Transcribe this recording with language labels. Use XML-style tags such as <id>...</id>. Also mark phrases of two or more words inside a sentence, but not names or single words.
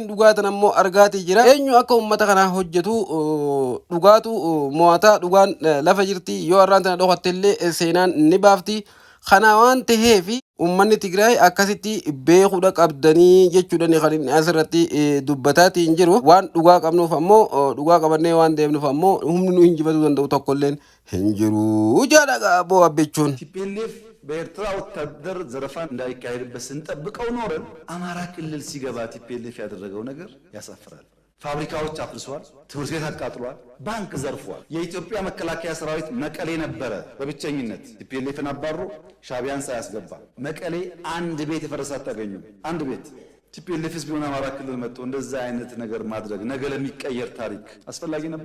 <om>dhugaatan ammoo argaatii jira eenyu akka ummata kana hojjetu dhugaatu mo'ataa dhugaan lafa jirti yoo arraan tana dhokattellee seenaan ni baafti kana waan ta'eef ummanni Tigraay akkasitti beekuudha qabdanii jechuudhaan kan inni asirratti dubbataatiin jiru waan dhugaa qabnuuf ammoo dhugaa qabannee waan deemnuuf ammoo humni nu hinjifatuu danda'u tokkolleen hin jiru jaadha boo abbechuun</om> <am>ቲፒኤልኤፍ በኤርትራ ወታደር ዘረፋን እንዳይካሄድበት ስንጠብቀው ኖረን አማራ ክልል ሲገባ ቲፒኤልኤፍ ያደረገው ነገር ያሳፍራል። ፋብሪካዎች አፍርሷል፣ ትምህርት ቤት አቃጥሏል፣ ባንክ ዘርፏል። የኢትዮጵያ መከላከያ ሰራዊት መቀሌ ነበረ በብቸኝነት ቲፒኤልኤፍን አባሮ ሻቢያን ሳያስገባ መቀሌ አንድ ቤት የፈረሰ አታገኙም። አንድ ቤት ቲፒኤልኤፍስ ቢሆን አማራ ክልል መጥቶ እንደዛ አይነት ነገር ማድረግ ነገ ለሚቀየር ታሪክ አስፈላጊ ነበር?</am>